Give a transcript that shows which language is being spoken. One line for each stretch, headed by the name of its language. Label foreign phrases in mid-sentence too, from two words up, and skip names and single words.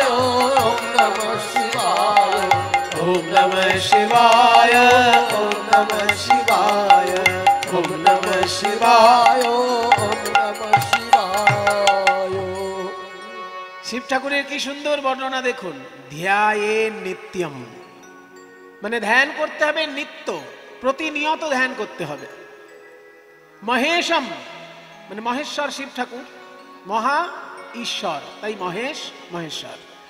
Sanskrit: ओम नमः शिवाय, ॐ नमः शिवाय, ॐ नमः शिवाय, ॐ नमः शिवाय। ओम नमः शिवाय।
Bangla: শিব ঠাকুরের কি সুন্দর বর্ণনা দেখুন।
Sanskrit: ধ্যায়ে নিত্যম
Bangla: মানে ধ্যান করতে হবে নিত্য, প্রতিনিয়ত ধ্যান করতে হবে। মহেশম মানে মহেশ্বর শিব ঠাকুর, মহা ঈশ্বর, তাই মহেশ মহেশ্বর।